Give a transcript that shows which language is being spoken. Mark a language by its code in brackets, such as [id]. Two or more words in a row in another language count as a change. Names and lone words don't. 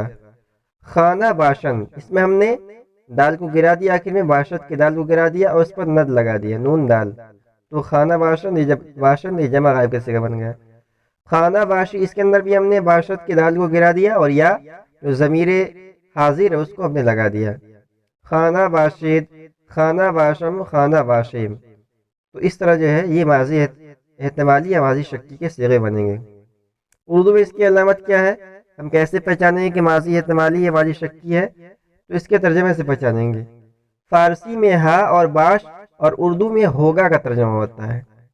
[fa] خانہ باشند [ur] اس میں ہم نے دال کو گرا دیا، آخر میں باشد کے دال کو گرا دیا اور اس پر ند لگا دیا، نون دال، تو [fa] خانہ باشد [ur] یہ جمع غائب کا صیغہ بن گیا. [fa] خانہ باشی، [ur] اس کے اندر بھی ہم نے باشد کی دال کو گرا دیا اور یا جو ضمیر حاضر ہے اس کو ہم نے لگا دیا. [fa] خانہ باشد، خانہ باشم، خانہ باشم. [ur] تو اس طرح جو ہے یہ ماضی احتمالی یا ماضی شکی کے صیغے بنیں گے. اردو میں اس کی علامت کیا ہے؟ ہم کیسے پہچانیں گے کہ ماضی احتمالی یا ماضی شکی ہے؟ تو اس کے ترجمے سے پہچانیں گے. فارسی میں ہا اور باش اور اردو میں ہوگا کا ترجمہ ہوتا ہے.